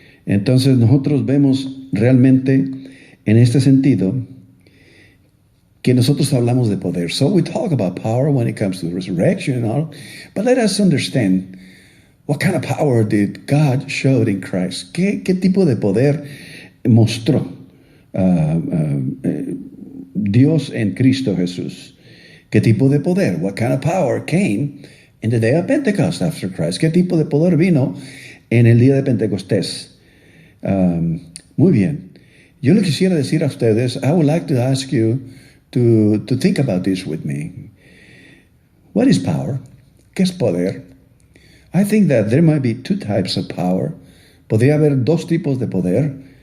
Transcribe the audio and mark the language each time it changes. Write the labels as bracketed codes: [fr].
[es] Entonces nosotros vemos realmente en este sentido que nosotros hablamos de poder. [en] So we talk about power when it comes to the resurrection and all, but let us understand what kind of power did God show in Christ. [es] ¿Qué tipo de poder mostró Dios en Cristo Jesús? ¿Qué tipo de poder? [en] What kind of power came in the day of Pentecost after Christ? [es] ¿Qué tipo de poder vino en el día de Pentecostés? Muy bien. Yo le quisiera decir a ustedes, [en] I would like to ask you to think about this with me. What is power? [es] ¿Qué es poder? [en] I think that there might be two types of power. [es] Podría haber dos tipos de poder.